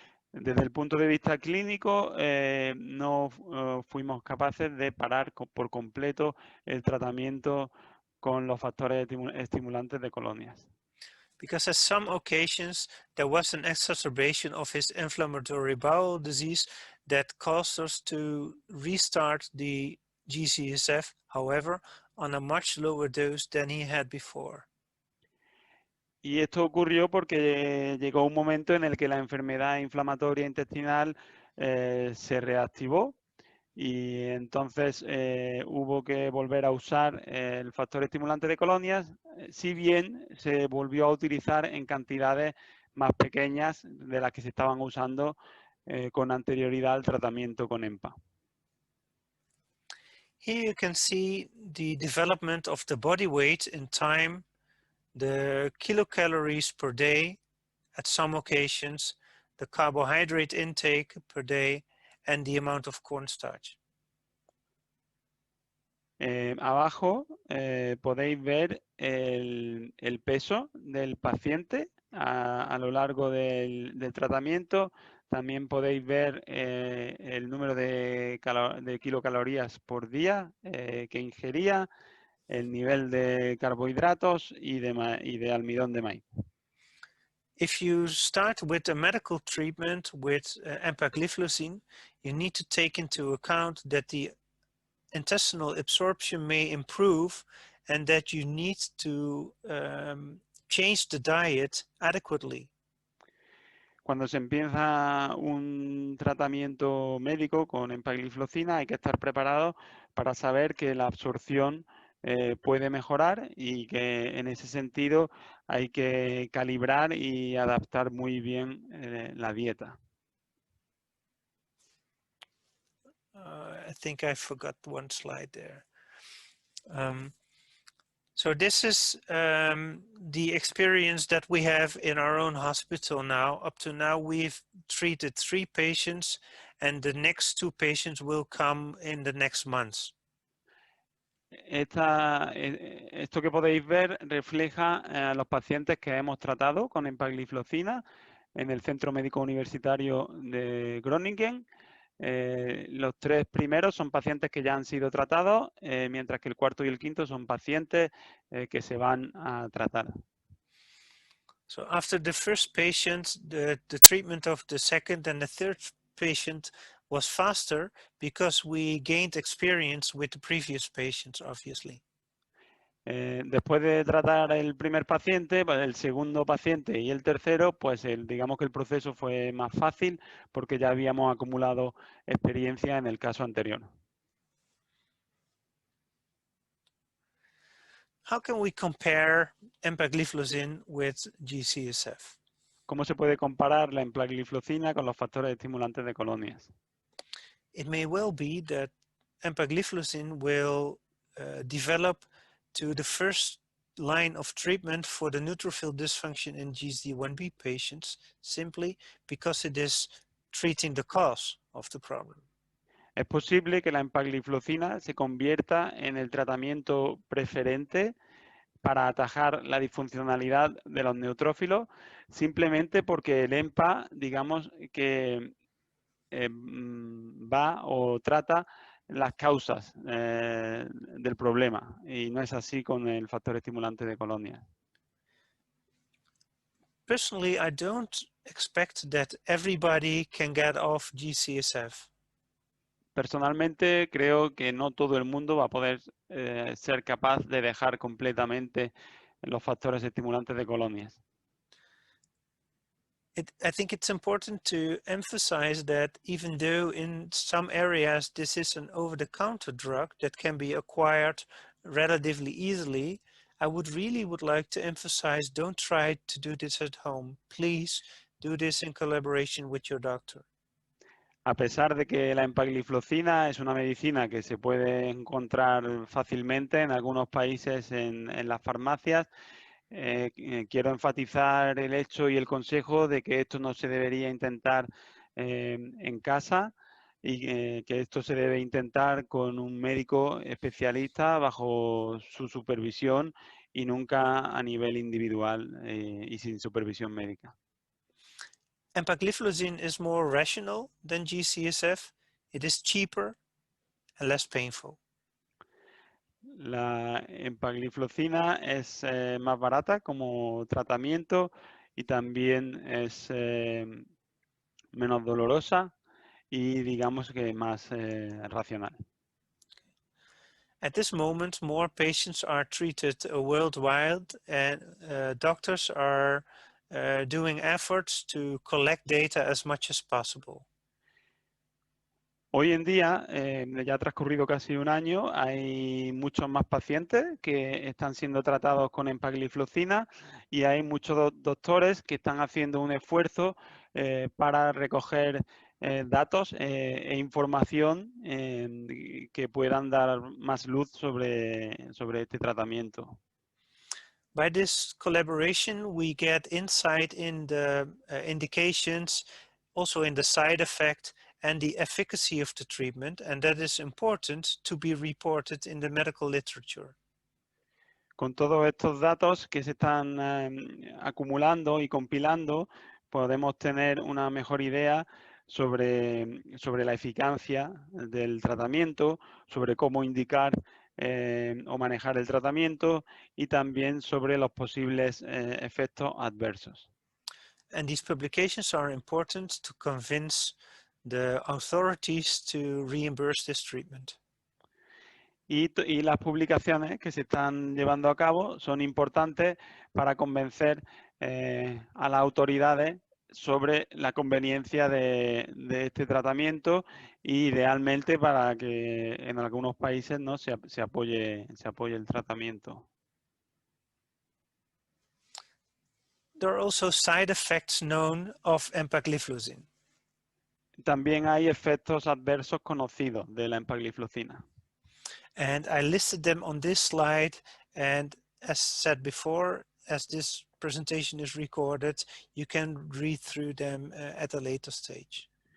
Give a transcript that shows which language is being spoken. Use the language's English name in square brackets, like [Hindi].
[Spanish] Desde el punto de vista clínico, no fuimos capaces de parar por completo el tratamiento con los factores estimulantes de colonias. [English] Because at some occasions there was an exacerbation of his inflammatory bowel disease that caused us to restart the G-CSF, however, on a much lower dose than he had before. [Spanish] Y esto ocurrió porque llegó un momento en el que la enfermedad inflamatoria intestinal se reactivó y entonces hubo que volver a usar el factor estimulante de colonias, si bien se volvió a utilizar en cantidades más pequeñas de las que se estaban usando con anterioridad al tratamiento con EMPA. [English] Here you can see the development of the body weight in time, the kilocalories per day at some occasions, the carbohydrate intake per day, and the amount of cornstarch. [Spanish] Abajo podéis ver el peso del paciente a lo largo del tratamiento. También podéis ver el número de kilocalorías por día que ingería, el nivel de carbohidratos y de almidón de maíz. [English] If you start with a medical treatment with empagliflozin, you need to take into account that the intestinal absorption may improve and that you need to change the diet adequately. [Spanish] Cuando se empieza un tratamiento médico con empagliflozina hay que estar preparado para saber que la absorción puede mejorar y que en ese sentido hay que calibrar y adaptar muy bien la dieta. [English] I think I forgot one slide there. So this is the experience that we have in our own hospital now. Up to now, we've treated 3 patients and the next 2 patients will come in the next months. [Spanish] Esto que podéis ver refleja a los pacientes que hemos tratado con empagliflozina en el Centro Médico Universitario de Groningen. Los 3 primeros son pacientes que ya han sido tratados, mientras que el cuarto y el quinto son pacientes que se van a tratar. [English] So after the first patient, the treatment of the second and the third patient was faster because we gained experience with the previous patients, obviously. [Spanish] Después de tratar el primer paciente, pues el segundo paciente y el tercero, pues digamos que el proceso fue más fácil porque ya habíamos acumulado experiencia en el caso anterior. [English] How can we compare empagliflozin with G-CSF? [Spanish] ¿Cómo se puede comparar la empagliflozina con los factores estimulantes de colonias? [English] It may well be that empagliflozin will develop to the first line of treatment for the neutrophil dysfunction in GSD1B patients simply because it is treating the cause of the problem. [Spanish] Es posible que la empagliflozina se convierta en el tratamiento preferente para atajar la disfuncionalidad de los neutrófilos, simplemente porque el EMPA, digamos que va o trata las causas del problema, y no es así con el factor estimulante de colonias. [English] Personally, I don't expect that everybody can get off G-CSF. [Spanish] Personalmente creo que no todo el mundo va a poder ser capaz de dejar completamente los factores estimulantes de colonias. [English] I think it's important to emphasize that even though in some areas this is an over-the-counter drug that can be acquired relatively easily, I would like to emphasize, don't try to do this at home. Please do this in collaboration with your doctor. [Spanish] A pesar de que la empagliflozina es una medicina que se puede encontrar fácilmente en algunos países en las farmacias, quiero enfatizar el hecho y el consejo de que esto no se debería intentar en casa y que esto se debe intentar con un médico especialista bajo su supervisión y nunca a nivel individual y sin supervisión médica. [English] Empagliflozin is more rational than G-CSF. It is cheaper and less painful. [Spanish] La empagliflozina es más barata como tratamiento y también es menos dolorosa y digamos que más racional. [English] At this moment, more patients are treated worldwide, and doctors are doing efforts to collect data as much as possible. [Spanish] Hoy en día, ya ha transcurrido casi un año, hay muchos más pacientes que están siendo tratados con empagliflozina y hay muchos doctores que están haciendo un esfuerzo para recoger datos e información que puedan dar más luz sobre este tratamiento. [English] By this collaboration, we get insight in the indications, also in the side effect and the efficacy of the treatment, and that is important to be reported in the medical literature. [Spanish] Con todos estos datos que se están acumulando y compilando, podemos tener una mejor idea sobre la eficacia del tratamiento, sobre cómo indicar o manejar el tratamiento y también sobre los posibles efectos adversos. [English] And these publications are important to convince the authorities to reimburse this treatment. [Spanish] Y las publicaciones que se están llevando a cabo son importantes para convencer a las autoridades sobre la conveniencia de este tratamiento y idealmente para que en algunos países no se apoye el tratamiento. [English] There are also side effects known of empagliflozin. [Spanish] También hay efectos adversos conocidos de la empagliflozina. [English] And I listed them on this slide, and as said before, as this presentation is recorded, you can read through them at a later stage.